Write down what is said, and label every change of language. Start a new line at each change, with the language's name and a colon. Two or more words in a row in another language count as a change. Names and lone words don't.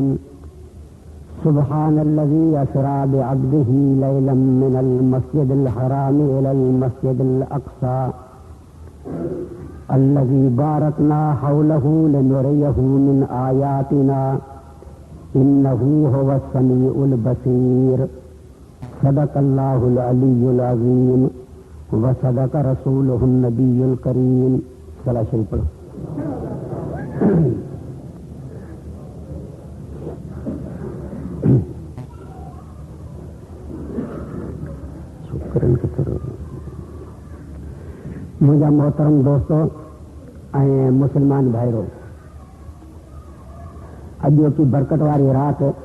Arabic: سبحان الذي أسرى بعبده ليلا من المسجد الحرام إلى المسجد الأقصى الذي باركنا حوله لنريه من آياتنا إنه هو السميع البصير. صدق الله العلي العظيم وصدق رسوله النبي الكريم.
Sindhi: सलात शरीफ पढ़ो। मुझा मोहतरम दोस्तों ऐं मुसलमान भाइरो, अॼु की बरकत वारी रात